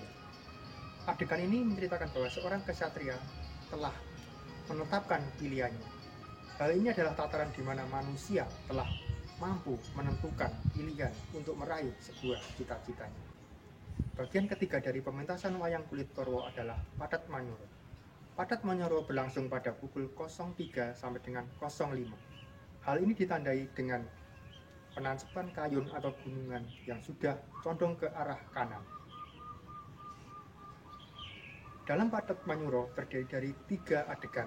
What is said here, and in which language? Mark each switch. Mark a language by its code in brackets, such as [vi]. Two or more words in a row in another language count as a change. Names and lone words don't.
[id] Adegan ini menceritakan bahwa seorang kesatria telah menetapkan pilihannya. Hal ini adalah tataran di mana manusia telah mampu menentukan pilihan untuk meraih sebuah cita-citanya. Bagian ketiga dari pementasan wayang kulit Torwo adalah Pathet Manyuro. Pathet Manyuro berlangsung pada pukul 03 sampai dengan 05. Hal ini ditandai dengan penancapan kayun atau gunungan yang sudah condong ke arah kanan. Dalam Pathet Manyuro terdiri dari 3 adegan.